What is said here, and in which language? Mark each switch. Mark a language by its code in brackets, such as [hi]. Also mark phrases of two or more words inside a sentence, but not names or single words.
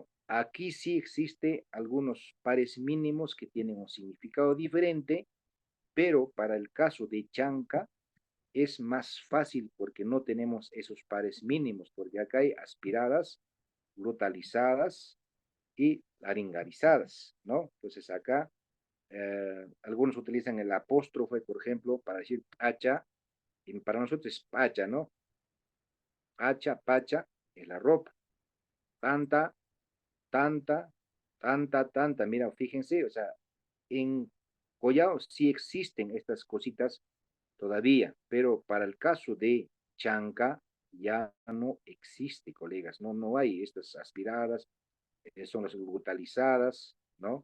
[es] Aquí sí existe algunos pares mínimos que tienen un significado diferente, pero para el caso de chanca, es más fácil porque no tenemos esos pares mínimos, porque acá hay aspiradas, glotalizadas y laringalizadas, ¿no? Entonces acá algunos utilizan el apóstrofe, por ejemplo, para decir pacha, y para nosotros es pacha, ¿no? Pacha, pacha es la ropa. Tanta, tanta, tanta, mira, fíjense, o sea, en Collao sí existen estas cositas todavía, pero para el caso de Chanca ya no existe, colegas, no hay estas aspiradas, son las brutalizadas, ¿no?